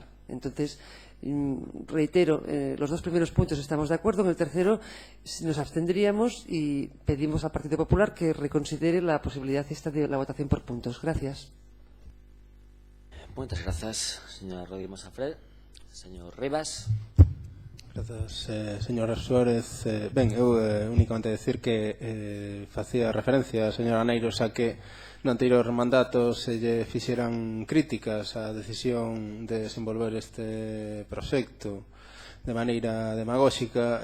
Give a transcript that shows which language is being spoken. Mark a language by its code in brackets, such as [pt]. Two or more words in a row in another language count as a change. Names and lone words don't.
[es] Entonces, reitero, los 2 primeros puntos estamos de acuerdo, en el tercero nos abstendríamos y pedimos al Partido Popular que reconsidere la posibilidad esta de la votación por puntos. Gracias. Muchas gracias, señora Rodríguez Mosafred. Señor Rivas. [gl] Grazas, señora Suárez. Ben, eu únicamente decir que facía referencia a señora Neiros a que no anterior mandato se lle fixeran críticas á decisión de desenvolver este proxecto de maneira demagóxica.